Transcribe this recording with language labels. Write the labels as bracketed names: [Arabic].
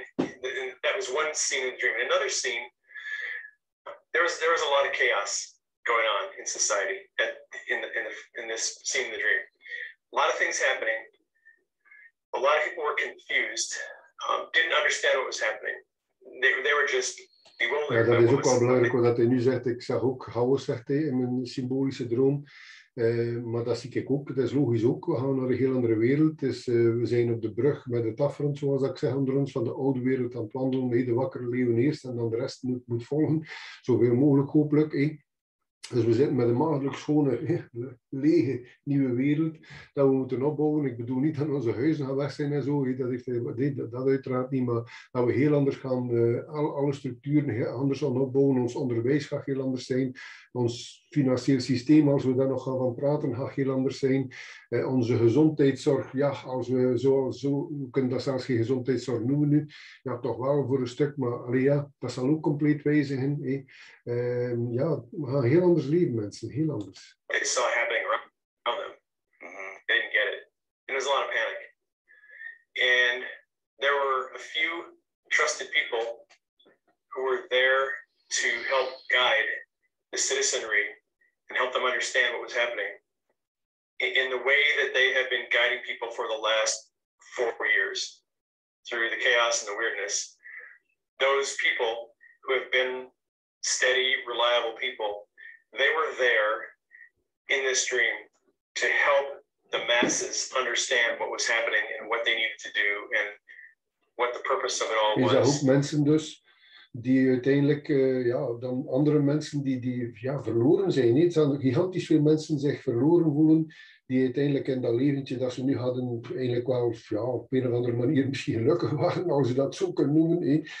[English] then that was one scene in the dream. In another scene, there was a lot of chaos going on in society in this scene in the dream. A lot of things happening. A lot of people were confused, didn't understand what was happening. They were just bewildered. [Dutch] Ja, dat is ook wel belangrijk wat hij nu zegt. Ik zag ook chaos, zegt hij, in mijn symbolische droom. Maar dat zie ik ook. Het is logisch ook. We gaan naar een heel andere wereld. Dus, we zijn op de brug met het afrond, zoals ik zeg, onder ons van de oude wereld aan het wandelen. Nee, de wakkere leeuwen eerst en dan de rest moet volgen. Zoveel mogelijk hopelijk. Dus we zitten met een maagdelijk schone, lege, nieuwe wereld dat we moeten opbouwen. Ik bedoel niet dat onze huizen gaan weg zijn en zo, dat uiteraard niet, maar dat we heel anders gaan, alle structuren anders gaan opbouwen. Ons onderwijs gaat heel anders zijn. Ons financieel systeem, als we daar nog gaan van praten, gaat heel anders zijn. Onze gezondheidszorg, ja, als we we kunnen dat zelfs geen gezondheidszorg noemen nu, ja, toch wel voor een stuk, maar allee, ja, dat zal ook compleet wijzigen. Ja, we gaan heel anders leven, mensen, heel anders. [English] They saw happening around them. Mm-hmm. They didn't get it. And there was a lot of panic. And there were a few trusted people who were there to help guide the citizenry and help them understand what was happening in the way that they have been guiding people for the last 4 years through the chaos and the weirdness. Those people who have been steady, reliable people, they were there in this dream to help the masses understand what was happening and what they needed to do and what the purpose of it all was. [Dutch] Je zag ook mensen dus die uiteindelijk, dan andere mensen die verloren zijn. Het zijn gigantisch veel mensen zich verloren voelen, die uiteindelijk in dat leventje dat ze nu hadden, eigenlijk wel op een of andere manier misschien gelukkig waren, als je dat zo kunt noemen.